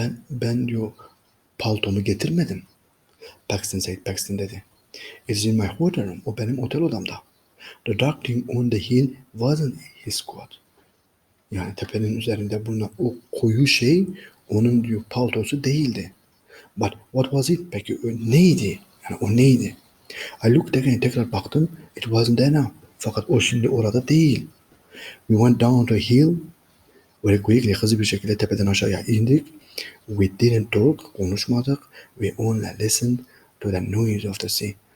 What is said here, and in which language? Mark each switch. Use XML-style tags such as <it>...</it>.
<tr>Ben diyor paltomu getirmedim. Paxton dedi.</tr> <en>It's in my hotel room.</en> <tr>O benim otel odamda.</tr> <en>The dark thing on the hill wasn't his coat.</en> <tr>Yani tepenin üzerinde bulunan o koyu şey onun diyor paltosu değildi.</tr> <en>But what was it?</en> <tr>Peki neydi? Yani o neydi?</tr> <en>I looked again,</en> <tr>tekrar baktım.</tr> <en>It wasn't there now.</en> <tr>Fakat o şimdi orada değil.</tr> <en>We went down to a hill. Very quickly,</en> <tr>hızlı bir şekilde tepeden aşağıya indik.</tr> <en>We didn't talk,</en> <tr>konuşmadık.</tr> <en>We only listened to the noise of the sea.</en>